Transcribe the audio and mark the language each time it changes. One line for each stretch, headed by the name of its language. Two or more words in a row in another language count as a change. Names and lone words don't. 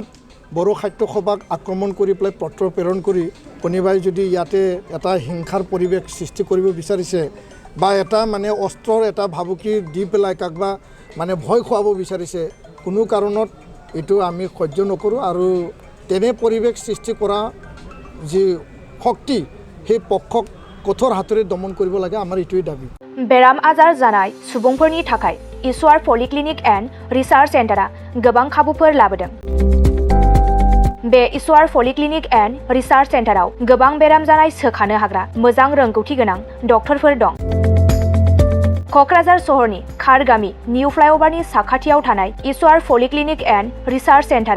Assamese: বড়ো সাহিত্য সভাক আক্ৰমণ কৰি পেলাই পত্ৰ প্ৰেৰণ কৰি কোনোবাই যদি ইয়াতে এটা হিংসাৰ পৰিৱেশ সৃষ্টি কৰিব বিচাৰিছে বা এটা অস্ত্ৰৰ এটা ভাবুকি দি পেলাই কাকবা ভয় খুৱাব বিচাৰিছে কোনো কাৰণত এইটো আমি সহ্য নকৰোঁ আৰু তেনে পৰিৱেশ সৃষ্টি কৰা যি শক্তি সেই পক্ষক কঠোৰ হাতেৰে দমন কৰিব লাগে আমাৰ এইটোৱেই দাবী
Bodo: बेराम आजार जानाय सुबुंफोरनि थाखाय ईश्वर पलिक्लिनिक एन्ड रिसार्च सेन्टारा गोबां खाबुफोर लाबोदों बे ईश्वर पलिक्लिनिक एन्ड रिसार्च सेन्टाराव गोबां बेराम जानाय सोखानो हाग्रा मोजां रोंगौथि गोनां डक्टरफोर दं क'क्राझार सहरनि खार गामि निउ फ्लाइअभारनि साखाथियाव थानाय ईश्वर पलिक्लिनिक एन्ड रिसार्च सेन्टारा